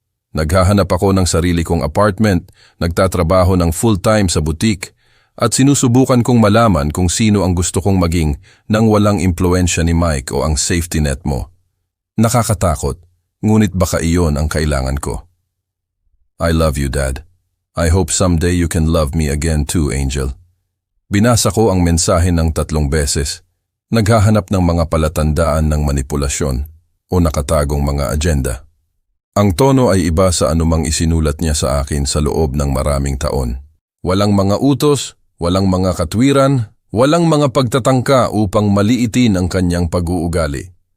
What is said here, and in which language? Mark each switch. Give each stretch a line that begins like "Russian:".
Filipino: Naghahanap ako ng sarili kong apartment, nagtatrabaho ng full-time sa butik, at sinusubukan kong malaman kung sino ang gusto kong maging nang walang impluensya ni Mike o ang safety net mo. Nakakatakot, ngunit baka iyon ang kailangan ko.
English: I love you, Dad. I hope someday you can love me again too, Angel.
Filipino: Binasa ko ang mensahe ng 3 beses. Naghahanap ng mga palatandaan ng manipulasyon o nakatagong mga agenda. Ang tono ay iba sa anumang isinulat niya sa akin sa loob ng maraming taon. Walang mga utos, walang mga katwiran, walang mga pagtatangka upang maliitin ang kanyang pag-uugali.